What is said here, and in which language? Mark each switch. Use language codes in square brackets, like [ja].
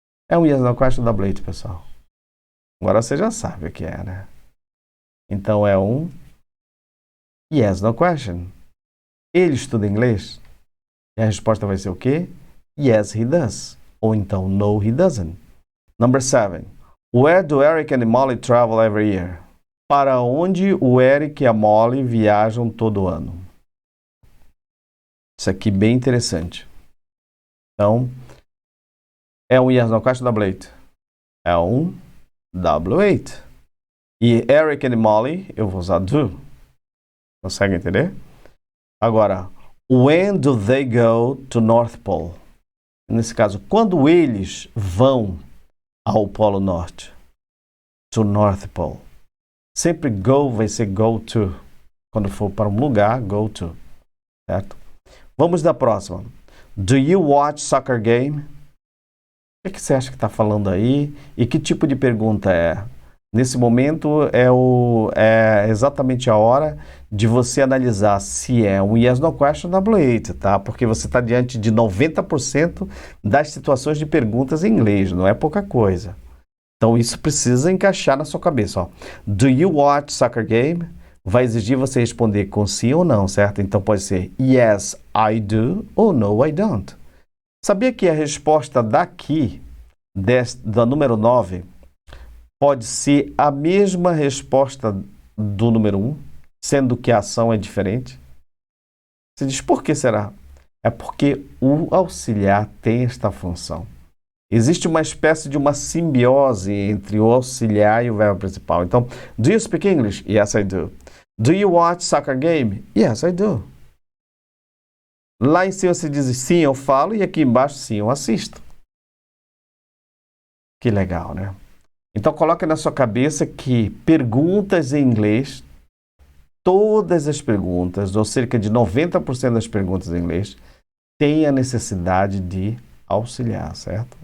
[pt] É um yes, no question, W8, pessoal. Agora você já sabe o que é, né? Então, é um yes, no question. Ele estuda inglês? E a resposta vai ser o quê? [en] Yes, he does. [pt] Ou então, [en] no, he doesn't. Number 7. Where do Eric and Molly travel every year? [pt] Para onde o Eric e a Molly viajam todo ano? Isso aqui bem interessante. Então, é um yes, no question, W8. É um W8. E Eric and Molly, eu vou usar do. Consegue entender? [en] Agora, when do they go to North Pole? [pt] Nesse caso, quando eles vão ao Polo Norte? [en] To North Pole. [pt] Sempre go vai ser go to. Quando for para um lugar, go to. Certo? Vamos da próxima. [en] Do you watch soccer game? [pt] O que você acha que está falando aí? E que tipo de pergunta é? Nesse momento é exatamente a hora de você analisar se é um yes, no question, W8, tá? Porque você está diante de 90% das situações de perguntas em inglês, não é pouca coisa. Então isso precisa encaixar na sua cabeça. Ó. [en] Do you watch soccer game? [pt] Vai exigir você responder com sim ou não, certo? Então pode ser [en] yes, I do [pt] ou [en] no, I don't. [pt] Sabia que a resposta daqui, da número 9, pode ser a mesma resposta do número 1, sendo que a ação é diferente? Você diz, por que será? É porque o auxiliar tem esta função. Existe uma espécie de uma simbiose entre o auxiliar e o verbo principal. [en] Então, do you speak English? Yes, I do. Do you watch soccer game? Yes, I do. [pt] Lá em cima você diz sim, eu falo, e aqui embaixo sim, eu assisto. Que legal, né? Então, coloque na sua cabeça que perguntas em inglês, todas as perguntas, ou cerca de 90% das perguntas em inglês, têm a necessidade de auxiliar, certo?